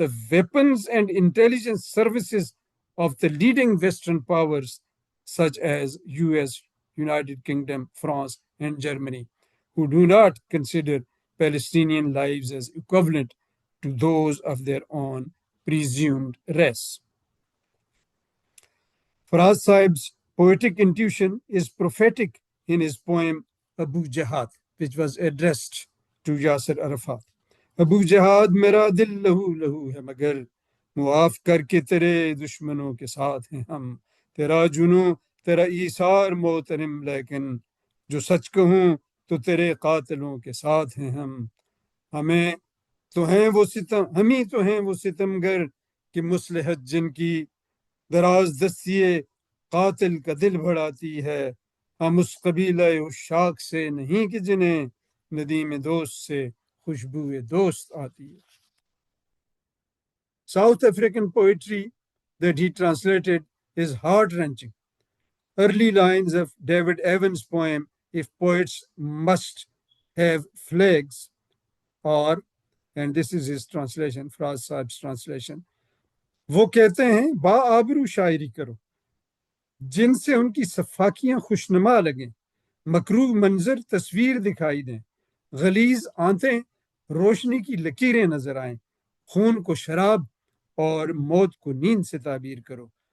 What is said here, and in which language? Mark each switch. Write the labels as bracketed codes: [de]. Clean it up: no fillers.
[en] weapons and intelligence services of the leading Western powers such as US, United Kingdom, France, and Germany, who do not consider Palestinian lives as equivalent to those of their own presumed race. Faraz Sahib's poetic intuition is prophetic in his poem Abu Jihad, which was addressed to Yasser Arafat. [ur] ابو جہاد میرا دل لہو لہو ہے مگر معاف کر کے تیرے دشمنوں کے ساتھ ہیں ہم، تیرا جنوں تیرا ایثار محترم، لیکن جو سچ کہوں تو تیرے قاتلوں کے ساتھ ہیں ہم. ہمیں تو ہیں وہ ستمگر کہ مصلحت جن کی دراز دستی قاتل کا دل بڑھاتی ہے، ہم اس قبیلہ عشاق سے نہیں کہ جنہیں ندیم دوست سے خوشبو دوست آتی ہے. [en] South African poetry that he translated is heart-wrenching. Early lines of David Evans' poem, If Poets Must Have Flags, or, and this is his translation, Faraz Sahib's translation, [ur] وہ کہتے ہیں با آبرو شاعری کرو جن سے ان کی صفاکیاں خوشنما لگیں، مکروہ منظر تصویر دکھائی دیں، غلیظ آنتیں روشنی کی لکیریں نظر آئیں، خون کو شراب اور موت کو نیند سے تعبیر کرو.